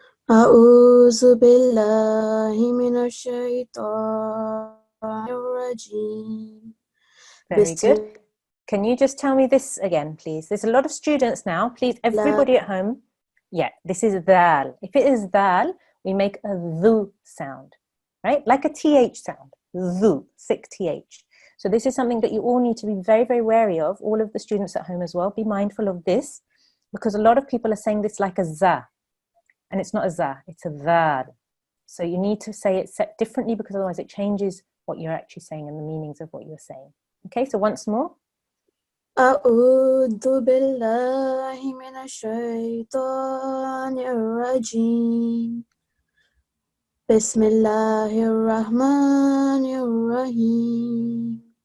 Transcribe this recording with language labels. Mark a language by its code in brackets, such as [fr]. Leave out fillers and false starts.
[ar] أعوذ بالله من الشيطان الرجيم. [en] Very good. Can you just tell me this again, please? There's a lot of students now. Please, everybody at home. Yeah, this is dal. If it is dal, we make a dhu sound, right? Like a th sound. Dhu, thick th. So this is something that you all need to be very, very wary of. All of the students at home as well. Be mindful of this, because a lot of people are saying this like a za. And it's not a za, it's a dal. So you need to say it set differently, because otherwise it changes what you're actually saying and the meanings of what you're saying. Okay, so once more. [ar] أعوذ بالله من الشيطان الرجيم. بسم الله الرحمن الرحيم.